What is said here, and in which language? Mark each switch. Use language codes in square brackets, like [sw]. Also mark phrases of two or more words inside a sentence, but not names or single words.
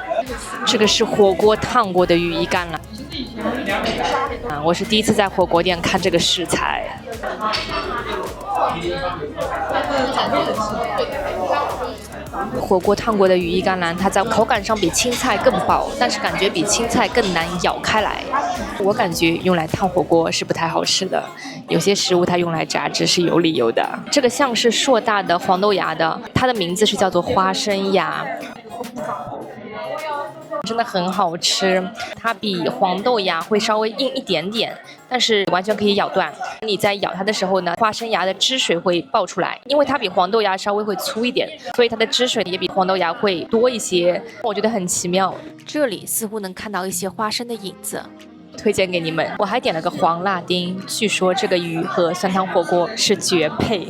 [zh] 這個是火鍋燙過的羽衣甘藍。我是第一次在火鍋店看這個食材。火鍋燙過的羽衣甘藍，它在口感上比青菜更薄，但是感覺比青菜更難咬開來。我感覺用來燙火鍋是不太好吃的，有些食物它用來炸制是有理由的。這個像是碩大的黃豆芽的，它的名字是叫做花生芽。真的很好吃，它比黃豆芽會稍微硬一點點，但是完全可以咬斷。你在咬它的時候呢，花生芽的汁水會爆出來，因為它比黃豆芽稍微會粗一點，所以它的汁水也比黃豆芽會多一些。我覺得很奇妙。這裡似乎能看到一些花生的影子，推薦給你們。我還點了個黃辣丁，據說這個魚和酸湯火鍋是絕配。